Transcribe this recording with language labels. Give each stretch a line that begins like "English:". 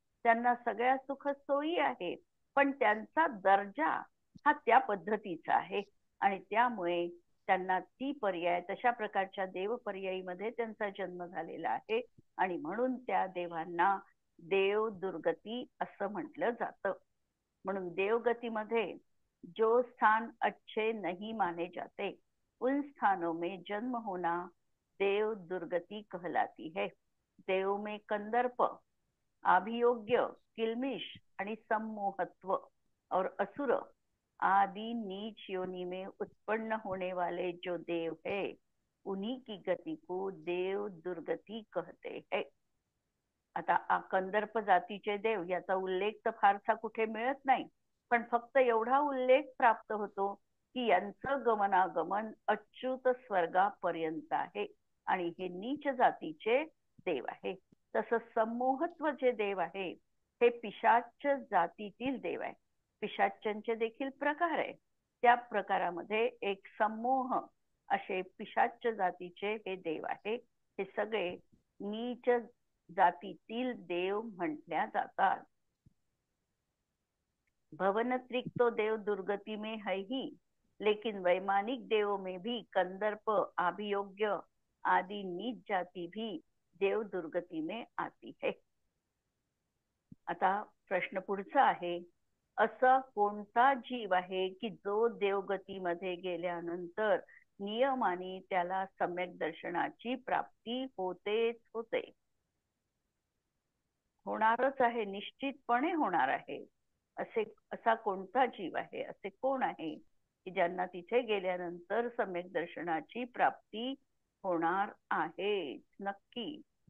Marathi: त्यांना सगळ्या सुख सोयी आहे, पण त्यांचा दर्जा हा त्या पद्धतीचा आहे. आणि त्यामुळे त्यांना ती पर्याय तशा प्रकारच्या देव पर्यायीमध्ये त्यांचा जन्म झालेला आहे. आणि म्हणून त्या देवांना देव दुर्गती असं म्हटलं जातं. म्हणून देवगतीमध्ये
Hindi: जो स्थान अच्छे नहीं माने जाते उन स्थानों में जन्म होना देव दुर्गति कहलाती है. देव में कंदर्प, अभियोग्य, किल्मिष आणि सम्मोहत्व और असुर आदि नीच योनि में उत्पन्न होने वाले जो देव है उन्हीं की गति को देव दुर्गति कहते हैं.
Marathi: आता कंदर्प जातीचे देव याचा उल्लेख तर फारसा कुठे मिळत नाही, पण फक्त एवढा उल्लेख प्राप्त होतो की यांचं गमनागमन अच्युत स्वर्गापर्यंत आहे आणि हे नीच जातीचे देव आहे. तसं सम्मोहत्व जे देव आहे हे पिशाच जातीतील देव आहे. पिशाच्यांचे देखील प्रकार आहे. त्या प्रकारामध्ये एक सम्मोह असे पिशाच जातीचे हे देव आहे. हे सगळे नीच जातीतील देव म्हटल्या जातात.
Hindi: भवन त्रिक्तो देव दुर्गति में है ही, लेकिन वैमानिक देवों में भी कंदर्प, अभियोग्य आदि नीच जाति भी देव दुर्गति में आती है.
Marathi: आता प्रश्न पुढचा आहे, असा कोणता जीव आहे की जो देवगतीमध्ये गेल्यानंतर नियमाने त्याला सम्यक दर्शनाची प्राप्ती होतेच होते. होणारच आहे, निश्चितपणे होणार आहे. असा कोणता जीव आहे, असे कोण आहे की ज्यांना तिथे गेल्यानंतर सम्यक दर्शनाची प्राप्ती होणार आहे नक्की?